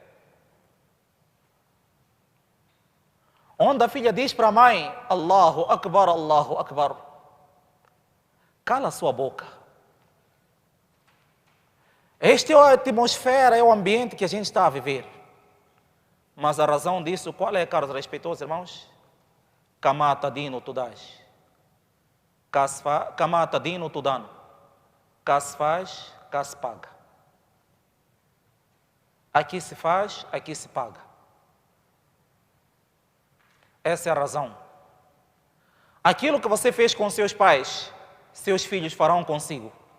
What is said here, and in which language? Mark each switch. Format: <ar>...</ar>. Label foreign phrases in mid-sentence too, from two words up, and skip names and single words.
<pt>Onde a filha diz para a mãe,</pt> <ar>الله أكبر الله أكبر.</ar> <pt>Cala a sua boca. Esta é a atmosfera, é o ambiente que a gente está a viver. Mas a razão disso, qual é, caros respeitosos irmãos? Kamata dino tudas. Kamata dino tudano. Kas faz, kas paga. Aqui se faz, aqui se paga. Essa é a razão. Aquilo que você fez com seus pais, seus filhos farão consigo.</pt>